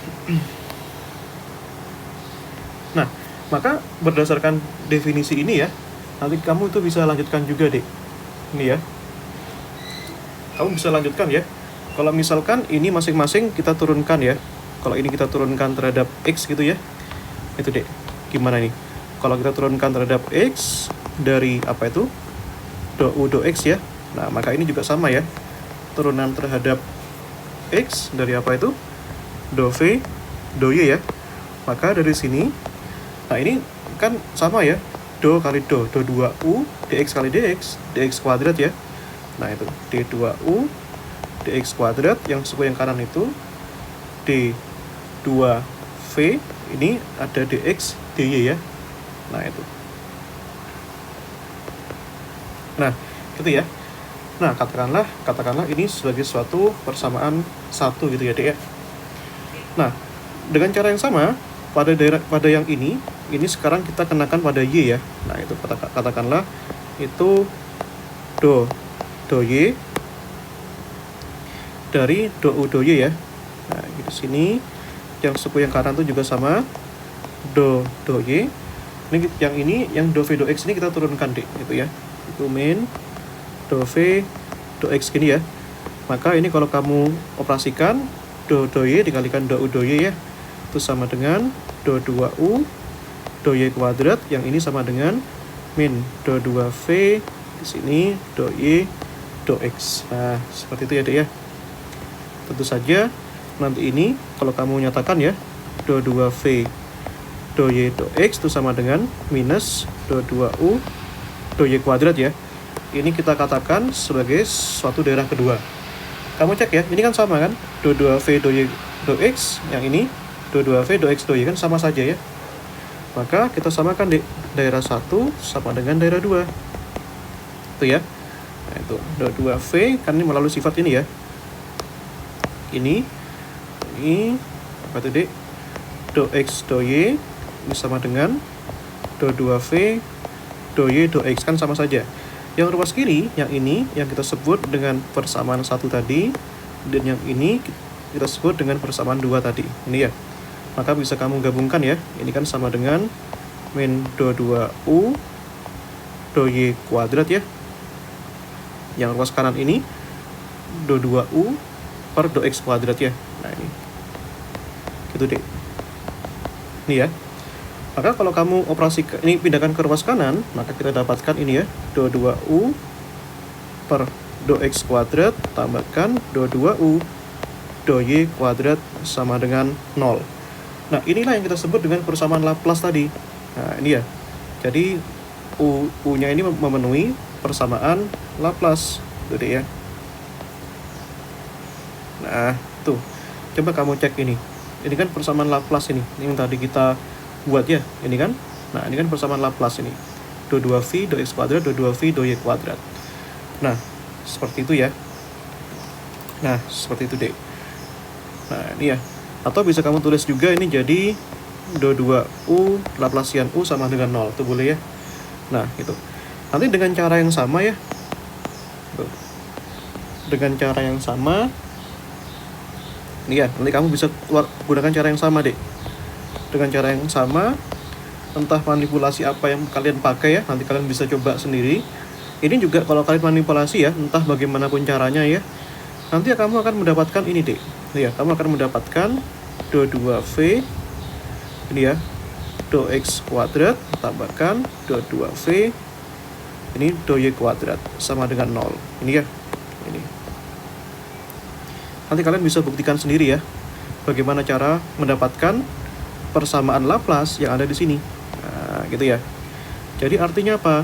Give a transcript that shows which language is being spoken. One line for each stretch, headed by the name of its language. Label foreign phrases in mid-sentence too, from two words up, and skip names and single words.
Indonesian: Nah, maka berdasarkan definisi ini ya, nanti kamu itu bisa lanjutkan juga deh. Ini ya. Kamu bisa lanjutkan ya. Kalau misalkan ini masing-masing kita turunkan ya. Kalau ini kita turunkan terhadap X gitu ya. Itu deh. Gimana nih? Kalau kita turunkan terhadap X dari apa itu? Do U do X ya. Nah, maka ini juga sama ya. Turunan terhadap X dari apa itu? Do V, do Y ya. Maka dari sini, nah ini kan sama ya, do kali do 2U, dx kali dx kuadrat ya. Nah itu, d2U, dx kuadrat, yang suku yang kanan itu, d2V, ini ada dx, dy ya. Nah itu. Nah, gitu ya. Nah, katakanlah ini sebagai suatu persamaan satu gitu ya, Dek ya. Nah, dengan cara yang sama pada yang ini sekarang kita kenakan pada Y ya. Nah, itu katakanlah itu do Y dari do U do Y ya. Nah, di sini yang suku yang kanan itu juga sama do Y. Ini yang do V do X ini kita turunkan deh gitu ya. Itu min do V do X gini ya. Maka ini kalau kamu operasikan do Y dikalikan do U do Y ya, itu sama dengan do 2U do Y kuadrat, yang ini sama dengan min do 2V di sini do Y do X. Nah, seperti itu ya Dek ya. Tentu saja nanti ini kalau kamu nyatakan ya, do 2V do Y do X itu sama dengan minus do 2U do Y kuadrat ya. Ini kita katakan sebagai suatu daerah kedua. Kamu cek ya, ini kan sama kan? Do 2V do Y do X, yang ini do 2V do X do Y kan sama saja ya. Maka kita samakan di daerah 1 sama dengan daerah 2. Itu ya. Nah, itu do 2V kan ini melalui sifat ini ya. Ini apa itu Dek? Do X do Y ini sama dengan do 2V do Y do X kan sama saja. Yang ruas kiri, yang ini yang kita sebut dengan persamaan 1 tadi, dan yang ini kita sebut dengan persamaan 2 tadi. Ini ya. Maka bisa kamu gabungkan ya. Ini kan sama dengan min do 2u do y kuadrat ya. Yang ruas kanan ini do 2u per do x kuadrat ya. Nah ini. Gitu deh. Ini ya. Maka kalau kamu operasikan ini pindahkan ke ruas kanan, maka kita dapatkan ini ya, do 2u per do x kuadrat tambahkan do 2u do y kuadrat sama dengan 0. Nah, inilah yang kita sebut dengan persamaan Laplace tadi. Nah, ini ya. Jadi u-nya ini memenuhi persamaan Laplace. Itu deh ya. Nah, tuh. Coba kamu cek ini. Ini kan persamaan Laplace ini. Ini yang tadi kita buat ya, ini kan. Nah, ini kan persamaan Laplace ini. Do 2v do x kuadrat do 2v do y kuadrat. Nah, seperti itu ya. Nah, seperti itu deh. Nah, ini ya. Atau bisa kamu tulis juga ini jadi do 2u Laplacian u sama dengan 0. Itu boleh ya. Nah, itu. Nanti dengan cara yang sama ya. Tuh. Dengan cara yang sama. Ini ya, nanti kamu bisa gunakan cara yang sama deh. Dengan cara yang sama, entah manipulasi apa yang kalian pakai ya, nanti kalian bisa coba sendiri. Ini juga kalau kalian manipulasi ya, entah bagaimanapun caranya ya, nanti kamu akan mendapatkan ini deh. Ya, kamu akan mendapatkan do 2v ini ya, do x kuadrat tambahkan do 2v ini do y kuadrat sama dengan 0. Ini ya. Ini. Nanti kalian bisa buktikan sendiri ya, bagaimana cara mendapatkan persamaan Laplace yang ada di sini. Nah, gitu ya. Jadi artinya apa?